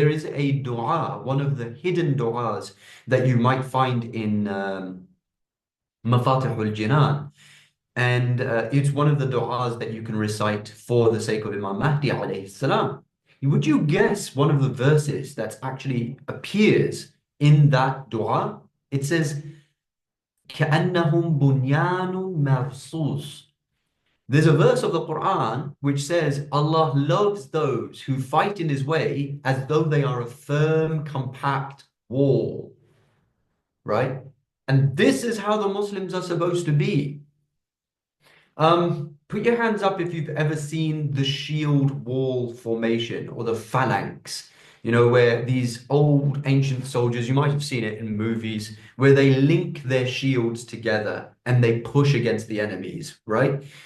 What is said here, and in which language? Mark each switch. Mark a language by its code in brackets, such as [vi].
[en] There is a dua, one of the hidden duas that you might find in Mafatihul Jinan. And it's one of the du'as that you can recite for the sake of Imam Mahdi alayhi salam. Would you guess one of the verses that actually appears in that du'a? It says, [ar] كَأَنَّهُمْ بُنْيَانٌ مَرْصُوصٌ. [en] There's a verse of the Quran which says Allah loves those who fight in His way as though they are a firm, compact wall, right? And this is how the Muslims are supposed to be. Put your hands up if you've ever seen the shield wall formation or the phalanx, where these old ancient soldiers, you might have seen it in movies, where they link their shields together and they push against the enemies, right?